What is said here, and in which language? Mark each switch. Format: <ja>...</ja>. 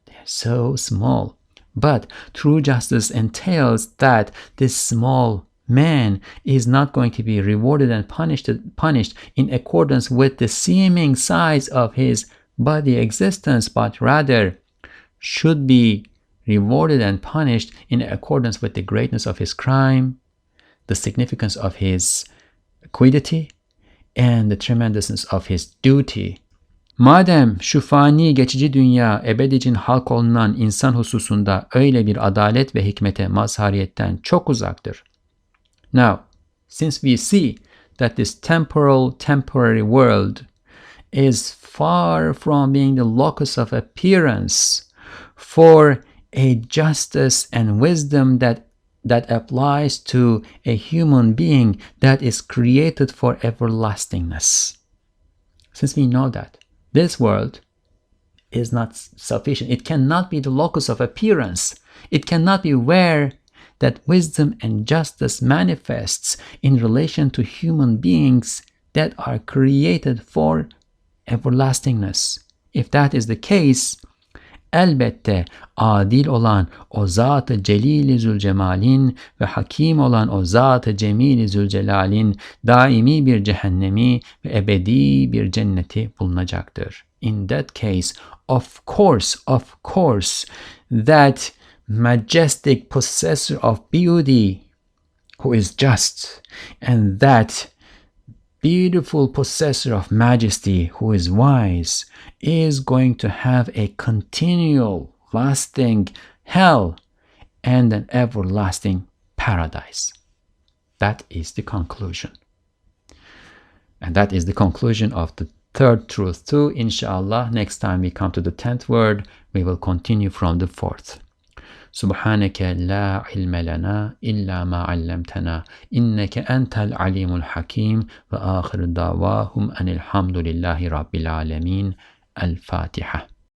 <en>They are so small. But true justice entails that this small man is not going to be rewarded and punished in accordance with the seeming size of his body existence, but rather should be rewarded and punished in accordance with the greatness of his crime, the significance of his quiddity, and the tremendousness of his duty.</en> <tr>Madem şu fani geçici dünya ebedicin halk olunan insan hususunda öyle bir adalet ve hikmete mazhariyetten çok uzaktır.</tr> <en>Now, since we see that this temporary world is far from being the locus of appearance for a justice and wisdom that applies to a human being that is created for everlastingness. Since we know that this world is not sufficient, it cannot be the locus of appearance. It cannot be where that wisdom and justice manifests in relation to human beings that are created for everlastingness. If that is the case,</en> <tr>elbette adil olan o Zat-ı Celil-i Zülcemal'in ve hakim olan o Zat-ı Cemil-i Zülcelal'in daimi bir cehennemi ve ebedi bir cenneti bulunacaktır.</tr> <en>In that case, of course, that majestic possessor of beauty who is just, and that beautiful possessor of majesty who is wise, is going to have a continual, lasting hell and an everlasting paradise. That is the conclusion. And that is the conclusion of the third truth too. Inshallah, next time we come to the 10th word, we will continue from the 4th.</en> <ar>سبحانك لا علم لنا إلا ما علمتنا إنك أنت العليم الحكيم وآخر دعواهم أن الحمد لله رب العالمين. الفاتحة.</ar>